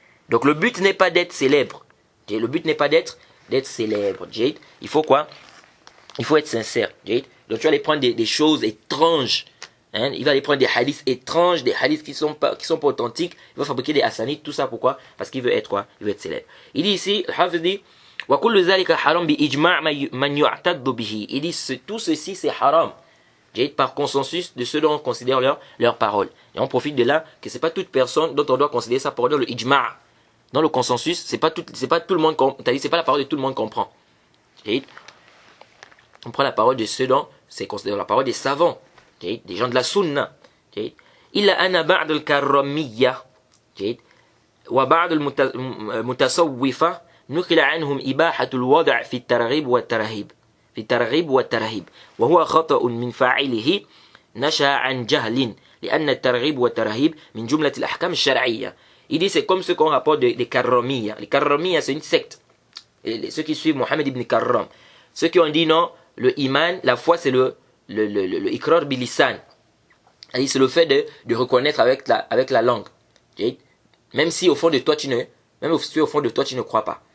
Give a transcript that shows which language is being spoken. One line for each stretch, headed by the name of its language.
French: Donc le but n'est pas d'être célèbre. Le but n'est pas d'être célèbre. Il faut quoi? Il faut être sincère. Donc tu vas aller prendre des choses étranges. Hein? Il va aller prendre des hadiths étranges, des hadiths qui sont pas authentiques. Il va fabriquer des hassanides, tout ça pourquoi? Parce qu'il veut être quoi? Il veut être célèbre. Il dit ici, le Hafiz dit,
Arabic: وَكُلُّ ذَلِكَ حَرَامٌ بِإِجْمَعْ مَنْ يُعْتَدُّ بِهِ.
French: Il dit, tout ceci c'est haram. Par consensus de ceux dont on considère leur parole. Et on profite de là que c'est pas toute personne dont on doit considérer sa parole dans le ijma'. Dans le consensus, c'est pas tout le monde, c'est pas la parole de tout le monde comprend. On prend la parole de ceux dont c'est considéré la parole des savants, des gens de la sunna.
Arabic: Il a ana ba'd al-karramiyya wa ba'd al-mutasawwifa nukila anhum ibahatu al-wad' fi at-targhib wa at-tarhib. في الترغيب والترهيب وهو خطأ من فاعله نشأ عن جهل لأن الترغيب والترهيب من جملة الأحكام الشرعية.
French: Il dit c'est comme ce qu'on rapporte des Karramiyya. Les Karramiyya c'est une secte. Et ceux qui suivent Mohammed ibn Karram. Ceux qui ont dit non, le iman, la foi c'est le ikrar bilisan. C'est le fait de reconnaître avec la langue. Même si au fond de toi tu ne crois pas.